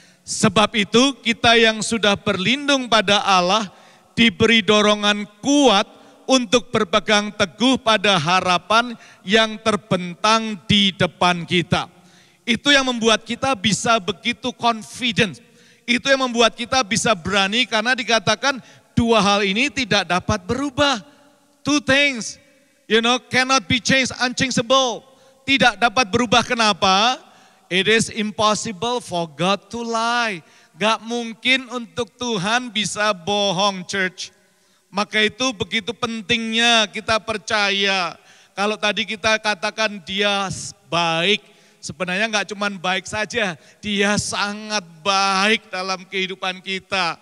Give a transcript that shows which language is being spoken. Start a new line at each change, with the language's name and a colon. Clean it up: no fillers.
Indonesian: Sebab itu kita yang sudah berlindung pada Allah diberi dorongan kuat untuk berpegang teguh pada harapan yang terbentang di depan kita. Itu yang membuat kita bisa begitu confident. Itu yang membuat kita bisa berani karena dikatakan dua hal ini tidak dapat berubah.
English: Two things, cannot be changed, unchangeable.
Indonesian: Tidak dapat berubah, kenapa?
English: It is impossible for God to lie.
Indonesian: Gak mungkin untuk Tuhan bisa bohong,
English: church.
Indonesian: Maka itu begitu pentingnya kita percaya. Kalau tadi kita katakan dia baik, sebenarnya gak cuma baik saja, dia sangat baik dalam kehidupan kita.